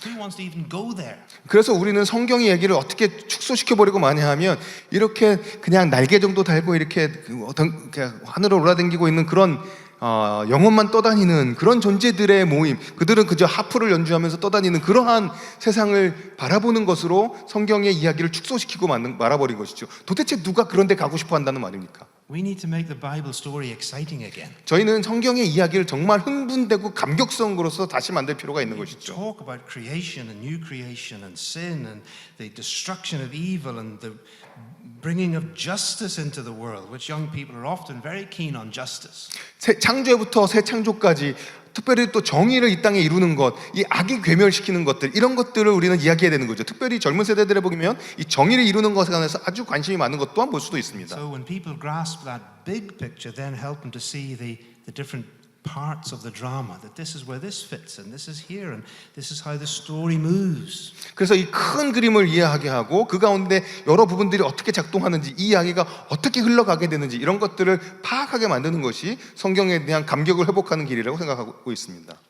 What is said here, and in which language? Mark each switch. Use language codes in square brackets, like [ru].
[en] Who wants to even go there? [ko] 그래서 우리는 성경의 얘기를 어떻게 축소시켜 버리고 마냐 하면 이렇게 그냥 날개 정도 달고 이렇게 하늘을 올라다니고 있는 그런 영혼만 떠다니는 그런 존재들의 모임, 그들은 그저 하프를 연주하면서 떠다니는 그러한 세상을 바라보는 것으로 성경의 이야기를 축소시키고 말아버린 것이죠. 도대체 누가 그런 데 가고 싶어 한다는 말입니까? [en] We need to make the Bible story exciting again. [ko] 저희는 성경의 이야기를 정말 흥분되고 감격성으로서 다시 만들 필요가 있는 것이죠. [en] Talk about creation and new creation and sin and the destruction of evil and the bringing of justice into the world, which young people are often very keen on justice. [ko] 새 창조부터 새 창조까지 특별히 또 정의를 이 땅에 이루는 것, 이 악이 괴멸시키는 것들, 이런 것들을 우리는 이야기해야 되는 거죠. 특별히 젊은 세대들에 보면 이 정의를 이루는 것에 관해서 아주 관심이 많은 것 또한 볼 수도 있습니다. [en] So when people grasp that big picture, then help them to see the different parts of the drama, that this is where this fits and this is here and this is how the story moves. [ko] 그래서 이 큰 그림을 이해하게 하고 그 가운데 여러 부분들이 어떻게 작동하는지, 이 이야기가 어떻게 흘러가게 되는지 이런 것들을 파악하게 만드는 것이 성경에 대한 감격을 회복하는 길이라고 생각하고 있습니다.